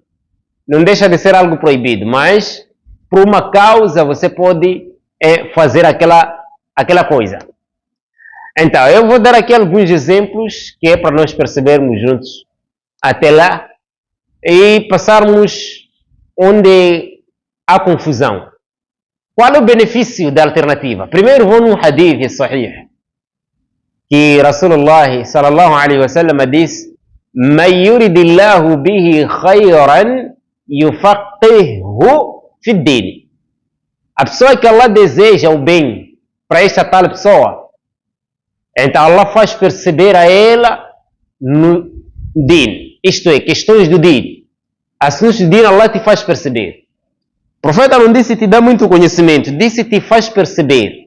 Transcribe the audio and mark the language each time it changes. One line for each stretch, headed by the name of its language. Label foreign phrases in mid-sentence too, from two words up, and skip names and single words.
Portuguese: Não deixa de ser algo proibido, mas por uma causa você pode fazer aquela coisa. Então, eu vou dar aqui alguns exemplos que é para nós percebermos juntos até lá e passarmos onde há confusão. Qual é o benefício da alternativa? Primeiro vou num
Arabic: حديث صحيح
Portuguese: que
Arabic: رسول الله صلى الله عليه وسلم
Portuguese: diz:
Arabic: "من يرد الله به خيرا يفقهه في الدين."
Portuguese: A pessoa que Allah deseja o bem para esta tal pessoa, então Allah faz perceber a ela no din, isto é, questões do din. Assuntos do din Allah te faz perceber. O profeta não disse te dá muito conhecimento, disse te faz perceber.